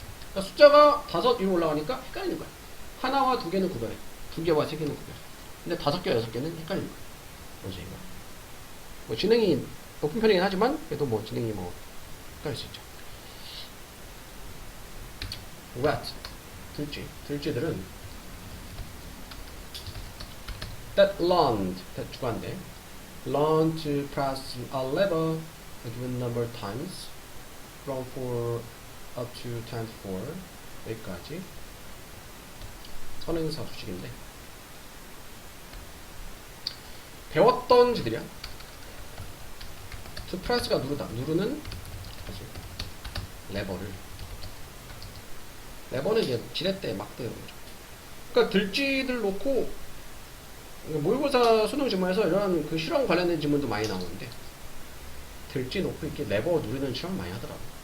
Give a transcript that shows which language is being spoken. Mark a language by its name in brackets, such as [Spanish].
[Korean] 그러니까 숫자가 5 위로 올라가니까 헷갈리는 거야. 하나와 두 개는 구별해. 두 개와 세 개는 구별해. 근데 5개와 6개는 헷갈리는 거야. 원숭이가. 뭐 지능이 높은 편이긴 하지만 그래도 뭐 지능이 뭐 헷갈릴 수 있죠. [English] rat, [Korean] 들쥐들은 [English] that learned, that 주관대 learn to press a lever a given number of times from 4 up to 10 to 4 [Korean] 여기까지 선행사 수식인데 배웠던 지들이야. to press가 누르다, 누르는 레버는 이제 지렛대 막대는 거죠. 그러니까 들쥐들 놓고 모의고사 수능 지문에서 이런 그 실험 관련된 지문도 많이 나오는데 들쥐 놓고 이렇게 레버 누르는 실험 많이 하더라고.